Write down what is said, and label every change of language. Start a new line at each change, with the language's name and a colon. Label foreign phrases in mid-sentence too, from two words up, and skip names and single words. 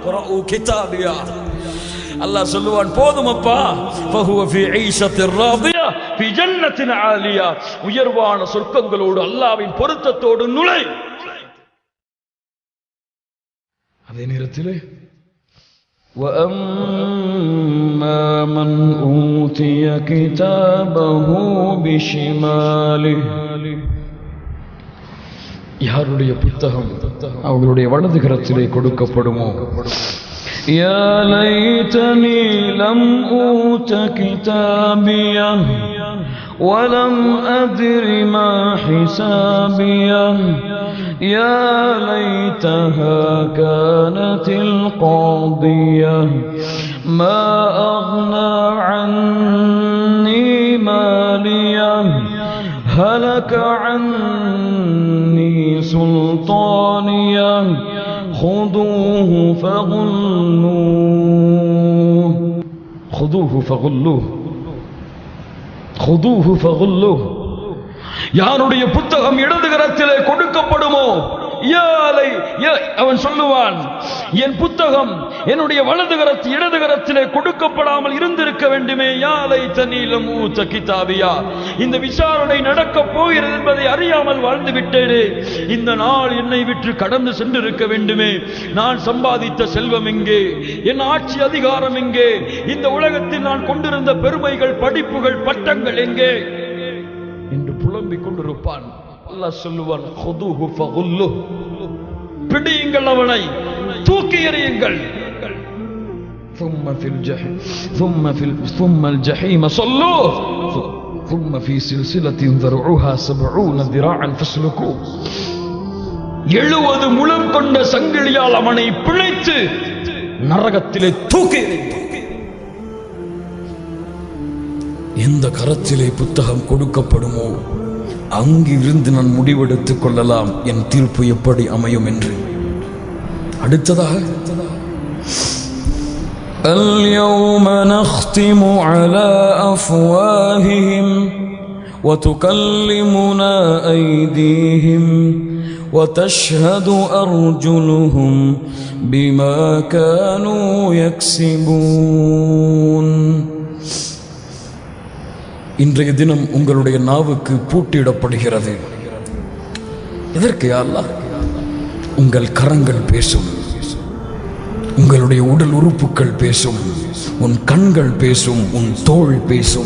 Tamil: அல்லாஹ் சொல்லுவான், போதுமப்பா, உயர்வான சொர்க்கங்களோடு அல்லாஹ்வின் பொருத்தத்தோடு நுழை. அதே நேரத்திலே
Arabic: وَأَمَّا مَنْ أُوتِيَ كِتَابَهُ بِشِمَالِهِ,
Tamil: யாருடைய புத்தகம் அவர்களுடைய வலது கரத்திலே கொடுக்கப்படுமோ,
Arabic: يَا لَيْتَنِي لَمْ أُوتَ كِتَابِيَهْ وَلَمْ أَدْرِ مَا حِسَابِيَهْ يَا لَيْتَهَا كَانَتِ الْقَاضِيَةَ مَا أَغْنَى عَنِّي مَالِيَهْ هَلَكَ عَنِّي سُلْطَانِيَهْ خُذُوهُ فَغُلُّوهُ خُذُوهُ فَغُلُّوهُ خُذُوهُ فَغُلُّوهُ.
Tamil: யாருடைய புத்தகம் இடது கரத்திலே கொடுக்கப்படுமோ, அவன் சொல்லுவான், என் புத்தகம் என்னுடைய வலது இடது கரத்திலே கொடுக்கப்படாமல் இருந்திருக்க வேண்டுமே.
Arabic: يا ليتني لم أوت كتابيه,
Tamil: இந்த விசாரணை நடக்கப் போகிறது என்பதை அறியாமல் வாழ்ந்து விட்டேனே. இந்த நாள் என்னை விட்டு கடந்து சென்றிருக்க வேண்டுமே. நான் சம்பாதித்த செல்வம் எங்கே, என் ஆட்சி அதிகாரம் எங்கே, இந்த உலகத்தில் நான் கொண்டிருந்த பெருமைகள், படிப்புகள், பட்டங்கள் எங்கே என்று புலம்பிக் கொண்டிருப்பான். அல்லாஹ் சொல்லுவான்,
Arabic: خذوه فغلوه,
Tamil: பிடியுங்கள், அவனை தூக்கி எறியுங்கள்.
Arabic: ثم الجحيم صلوه ثم في سلسلة ذرعها 70 ذراعا فاسلكوه.
Tamil: 70 முழம் கொண்ட சங்கிலியால் அவனை பிழைத்து நரகத்திலே தூக்கி எறியுங்கள். எந்த கரத்திலே புத்தகம் கொடுக்கப்படுமோ அங்கிருந்து நான் முடிவெடுத்துக் கொள்ளலாம் என் தீர்ப்பு எப்படி அமையும் என்று.
Arabic: அடுத்ததாக اليوم نختم على أفواههم وتكلمنا أيديهم وتشهد أرجلهم بما كانوا يكسبون.
Tamil: இன்றைய தினம் உங்களுடைய நாவுக்கு பூட்டிடப்படுகிறது. எதற்கு
Arabic: يا الله?
Tamil: உங்கள் கரங்கள் பேசும், உங்களுடைய உடல் உறுப்புகள் பேசும், உன் கண்கள் பேசும், உன் தோள் பேசும்.